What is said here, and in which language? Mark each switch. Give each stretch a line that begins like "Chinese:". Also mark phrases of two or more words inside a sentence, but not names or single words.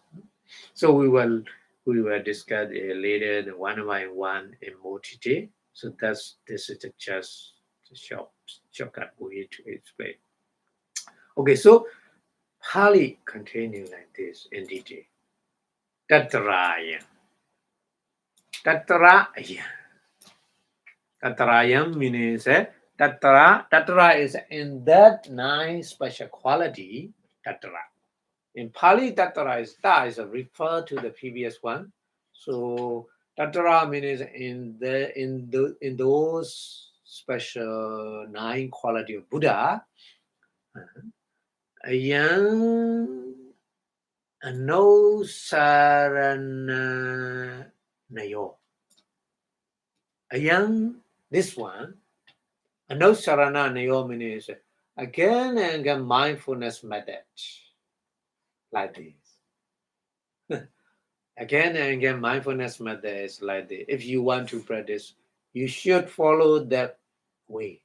English: So we will discuss later the one by one in more detail. So this is just a shortcut way to explain. Okay, so Pali continue like this in detail.
Pali: Tatraya. Tatraya.
English: Tatrayam means Tatra is in that 9 special quality. Tatra. In Pali, Tatra is referred to the previous one. So Tatra means in those special 9 quality of Buddha.
Pali: Ayam no sarana nayo.
English: Ayam, this one.
Pali: No sarana nayo
English: means again and again mindfulness method. Like this. Again and again, mindfulness method is like this. If you want to practice, you should follow that way.